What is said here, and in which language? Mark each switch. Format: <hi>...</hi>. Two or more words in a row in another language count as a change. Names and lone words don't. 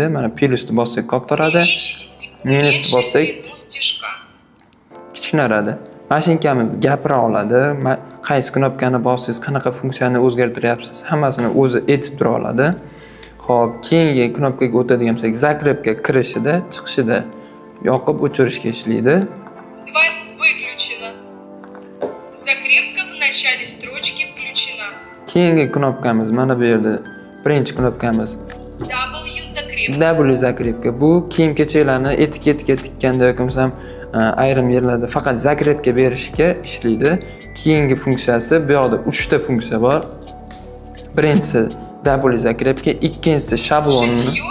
<uz>Mana plusni bossak kattaroqda, minusni bossak kichiklaradi. Mashinkamiz gapira oladi. Qaysi knopkani bossiz, qanaqa funksiyani o'zgartiryapsiz, hammasini o'zi aytib tura oladi. Xo'p, keyingi knopkaga o'tadigan bo'lsak, zakrepka kirishida, chiqishida yoqib o'chirishga ishlaydi.</uz> <ru>Закрепка в начале строчки включена.</ru> <uz>Keyingi knopkamiz mana bu yerda birinchi knopkamiz W zakrepka. Bu kiyim-kechaklarni etiketga tikkanda yoki bo'lmasam ayrim yerlarda faqat zakrepka berishga ishlaydi. Keyingi funksiyasi bu yoqda 3 ta funksiya bor. Birinchisi W zakrepka, ikkinchisi shablonni.</uz>